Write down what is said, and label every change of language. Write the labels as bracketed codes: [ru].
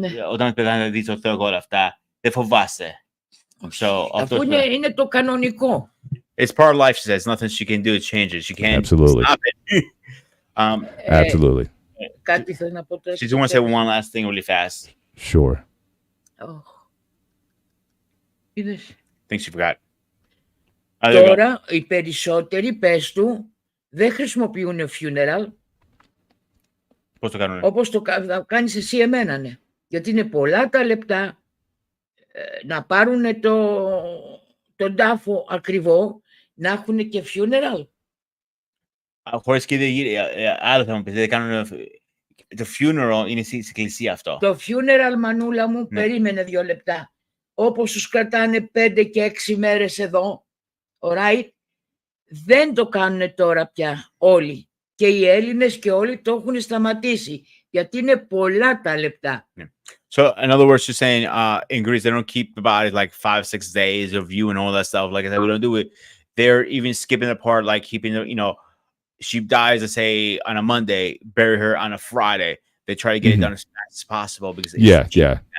[el] όταν πεθάνει να δεις το Θεό όλα αυτά, δεν φοβάσαι. Αφού είναι το κανονικό. [en] It's part of life, she says. Nothing she can do to change it. She can't stop it. Absolutely. [el] Κάτι θέλω να πω τώρα. [en] She just wants to say one last thing really fast. Sure. Think she forgot. [el] Τώρα οι περισσότεροι, πες του, δεν χρησιμοποιούν funeral. Πώς το κάνουνε? Όπως το κάνεις εσύ εμένα, ναι. Γιατί είναι πολλά τα λεπτά να πάρουν τον τάφο ακριβό, να έχουν και funeral. Χωρίς και άλλο θα μου πεις, δεν κάνουν το funeral, είναι στην εκκλησία αυτό. Το funeral, μανούλα μου, περίμενε 2 λεπτά. Όπως τους κρατάνε 5 και 6 μέρες εδώ, alright, δεν το κάνουν τώρα πια όλοι. Και οι Έλληνες και όλοι το έχουν σταματήσει, γιατί είναι πολλά τα λεπτά. [en] So, in other words, you're saying in Greece, they don't keep the body like 5-6 days of you and all that stuff. Like I said, we don't do it. they're even skipping the part like keeping she dies, let's say on a Monday, bury her on a Friday. They try to get it done as fast as possible because it's cheap.